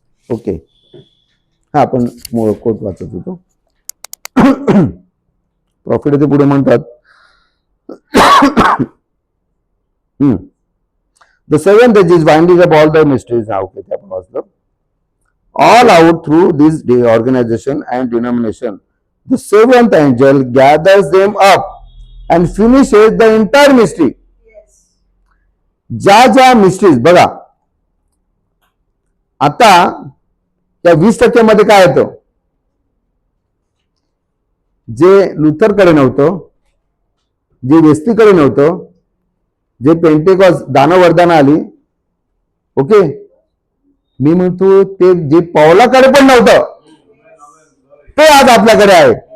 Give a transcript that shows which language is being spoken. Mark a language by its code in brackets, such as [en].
[mr] Okay, हा आपण coat वाचत होतो. प्रॉफिट ते पुढे म्हणतात [en] The seventh age is binding up all the mysteries. [mr] हा ओके, ते आपण वाचलं. [en] All out through this organization and denomination, the seventh angel gathers them up and finishes the entire mystery. Yes. [mr] ज्या ज्या मिस्ट्रीज बघा, आता त्या 20% मध्ये काय येतं, जे लुथरकडे नव्हतं, जे वेस्टीकडे नव्हतं, जे पेंटेकॉस दानव वरदान आली, ओके, मी म्हणतो ते जे पौलाकडे पण नव्हतं ते आज आपल्याकडे आहे.